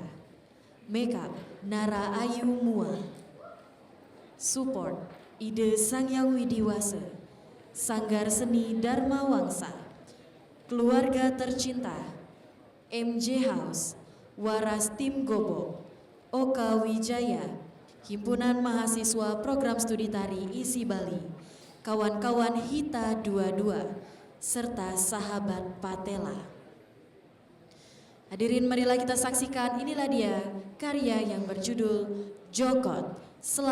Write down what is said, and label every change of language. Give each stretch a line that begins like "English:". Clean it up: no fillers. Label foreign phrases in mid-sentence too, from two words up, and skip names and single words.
Indonesian: Makeup Nara Ayu Mua. Support Ide Sangyang Widiwase, Sanggar Seni Dharma Wangsa, Keluarga Tercinta, MJ House, Waras Tim Gobok, Oka Wijaya, Himpunan Mahasiswa Program Studi Tari ISI Bali, kawan-kawan Hita 22, serta sahabat Patela. Hadirin, marilah kita saksikan, inilah dia karya yang berjudul Jokot.